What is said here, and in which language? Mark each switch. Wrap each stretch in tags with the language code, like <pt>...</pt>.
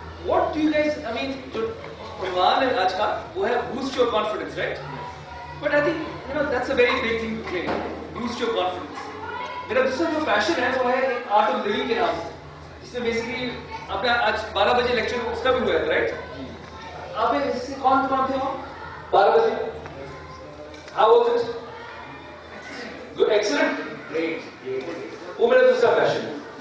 <en>What do you guys? I mean,</en> <hi>जो उन्वान है आज का वो है</hi> <en>boost your confidence, right? But I think that's a very big thing to claim. Boost your confidence.</en> <hi>मेरा दूसरा जो पैशन है वो है आर्ट ऑफ लिविंग के नाम से, जिसमें बेसिकली आपने आज 12 बजे लेक्चर उसका भी हुआ है, राइट? आप इससे कौन थे वहाँ 12 बजे?</hi> <en>How was it? Good, excellent, great.</en> <hi>वो मेरा दूसरा पैशन है.</hi>